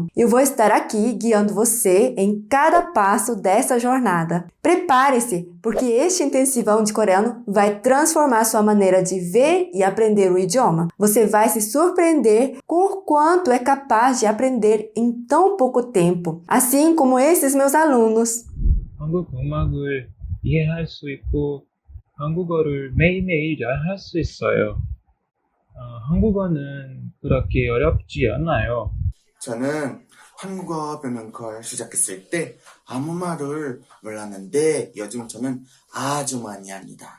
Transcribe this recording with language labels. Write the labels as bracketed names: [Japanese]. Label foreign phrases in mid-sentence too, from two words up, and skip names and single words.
[Portuguese] Eu vou estar aqui guiando você em cada passo dessa jornada. Prepare-se, porque este intensivão de coreano vai transformar sua maneira de ver e aprender o idioma. Você vai se surpreender com o quanto é capaz de aprender em tão pouco tempo, assim como esses meus alunos. [Korean] 한국 음악을 이해할 수 있고 한국어를 매일매일 잘할 수 있어요. 한국어는 그렇게 어렵지 않아요. 저는 한국어 배우는 걸 시작했을 때 아무 말을 몰랐는데 요즘 저는 아주 많이 합니다.